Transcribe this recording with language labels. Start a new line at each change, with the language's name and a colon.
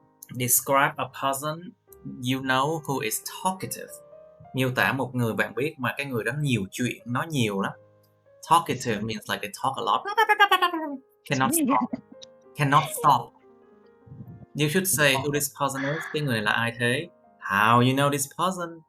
English: Describe a person you know who is talkative.
Vietnamese: Miêu tả một người bạn biết mà cái người đó nhiều chuyện, nói nhiều lắm.
English: Talkative means like they talk a lot. Cannot stop. You should say who this person is.
Vietnamese: Cái người này là ai thế?
English: How you know this person?